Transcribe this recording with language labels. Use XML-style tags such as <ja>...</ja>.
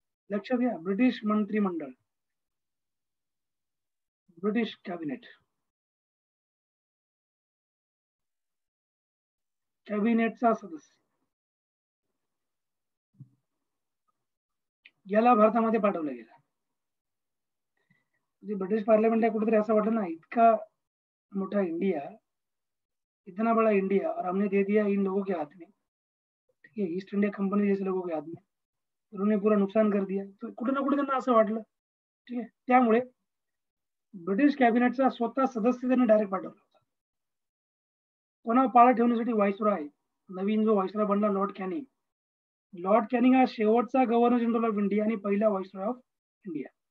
<mr>लक्षात घ्या, ब्रिटिश मंत्रिमंडळ, ब्रिटिश कॅबिनेट, कॅबिनेटचा सदस्य याला भारतामध्ये पाठवलं गेलं. म्हणजे ब्रिटिश पार्लमेंट आहे कुठेतरी असं वाटलं ना, इतका मोठा इंडिया,</mr> <hi>इतना बड़ा इंडिया, और हमने दे दिया इन लोगों के हाथ में. ठीक है, ईस्ट इंडिया कंपनी जैसे लोगों के हाथ में, उन्होंने पूरा नुकसान कर दिया.</hi> <mr>तो कुठे ना कुठे त्यांना असं वाटलं. ठीक आहे, त्यामुळे ब्रिटिश कॅबिनेटचा स्वतः सदस्य त्यांनी डायरेक्ट पाठवला होता. कोणा पाळत ठेवण्यासाठी व्हाईसरॉय, नवीन जो व्हाईसरॉय बनला लॉर्ड कॅनिंग. लॉर्ड कॅनिंग हा शेवटचा गव्हर्नर जनरल ऑफ इंडिया आणि पहिला व्हाईसरॉय ऑफ इंडिया.</mr>